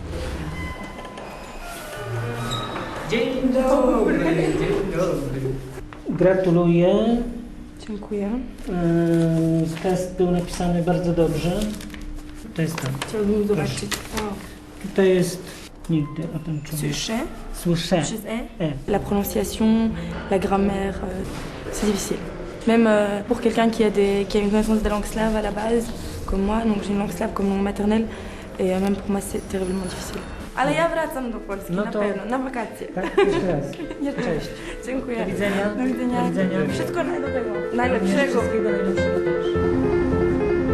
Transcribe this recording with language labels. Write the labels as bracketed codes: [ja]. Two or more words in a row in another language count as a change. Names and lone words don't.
[pl] Dzień dobry, dzień dobry. Gratuluję. Dziękuję. Test był napisany bardzo dobrze. To jest tam. Chciałbym zobaczyć. Tutaj jest nigdy o tym czuję. Słyszę. [fr] La prononciation, la grammaire, c'est difficile. Même pour quelqu'un qui a une connaissance des langues slaves à la base, comme moi, donc j'ai une langue slave comme langue maternelle, et même pour moi c'est terriblement difficile. [pl] Ale ja wracam do Polski, No na to, pewno, na wakacje. Tak, jeszcze raz. Cześć. Dziękuję. Do widzenia. Do widzenia. Do widzenia. Wszystko najlepszego. Najlepszego. Wszystkiego najlepszego.